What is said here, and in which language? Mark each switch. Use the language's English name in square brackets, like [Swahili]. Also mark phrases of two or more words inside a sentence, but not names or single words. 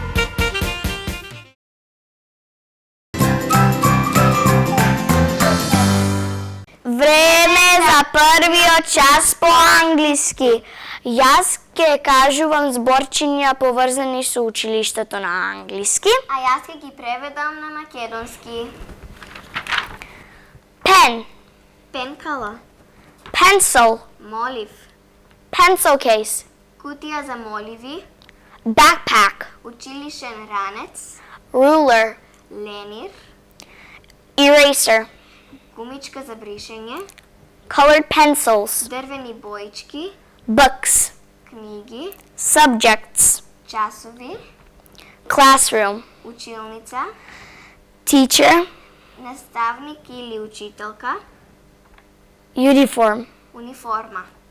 [Macedonian] Време за првиот час по англиски. Јас ќе кажувам зборчиња поврзани со училиштето на англиски. А јас ќе ги преведам на македонски. [English] Pen, [Macedonian] Пенкала, [English] pencil, [Macedonian] молив, [English] pencil case, [Macedonian] кутија за моливи, [English] backpack, [Macedonian] училишен ранец, [English] ruler, [Macedonian] ленир, [English] eraser, [Macedonian] гумичка за бришење, [English] colored pencils, [Macedonian] дрвени боички, [English] books, [Macedonian] книги, [English] subjects, [Macedonian] часови, [English] classroom, [Macedonian] училница, [English] teacher, [Macedonian] Наставник или учителка. [English] Uniform. [Macedonian] Униформа.